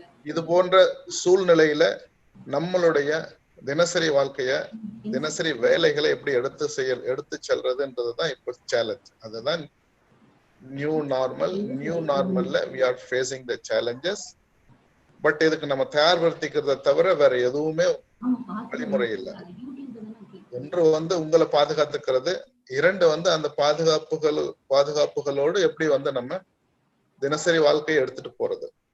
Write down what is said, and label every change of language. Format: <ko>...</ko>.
<ta>இது போன்ற சூழ்நிலையில நம்மளுடைய தினசரி வாழ்க்கைய, தினசரி வேலைகளை எப்படி எடுத்து செல்றதுன்றதுதான் இப்ப சேலஞ்ச். அதுதான் new normal.</ta> <en>New நார்மல்ல we are facing the challenges.</en> <ta>But இதுக்கு நம்ம தயார்படுத்திக்கிறத தவிர வேற எதுவுமே வழிமுறை இல்லை. ஒன்று வந்து உங்களை பாதுகாத்துக்கிறது, இரண்டு வந்து அந்த பாதுகாப்புகளோடு எப்படி வந்து நம்ம தினசரி வாழ்க்கையை எடுத்துட்டு போறது.</ta>